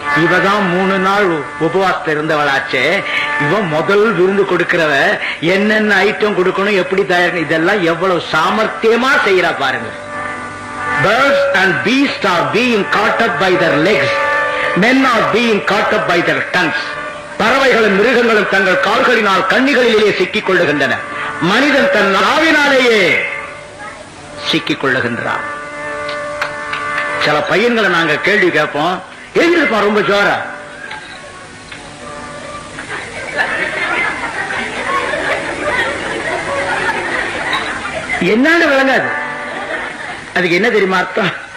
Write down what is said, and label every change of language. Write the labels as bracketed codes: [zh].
[ta] இவதான் 3 நாள் உபவாசத்துல இருந்தவளாச்சே. இவன் முதல் விருந்து கொடுக்கிறவ என்னென்ன ஐட்டம் கொடுக்கணும் எப்படி தயார் இதெல்லாம் எவ்வளவு சாமர்த்தியமா செய்யறா பாருங்க. [en] Birds and beasts are being caught up by their legs. Men are being caught up by their tongues. [ta] பறவைகளும் மிருகங்களும் தங்கள் கால்களினால் கண்ணிகளிலேயே சிக்கிக் கொள்ளுகின்றன. மனிதன் தன் நாவினாலேயே சிக்கிக் கொள்ளுகின்றான். சில பையன்களை நாங்க கேள்வி கேட்போம், எழுந்திருப்பான் ரொம்ப ஜோரா, என்னன்னு விளங்காது. அதுக்கு என்ன தெரியுமா அர்த்தம்?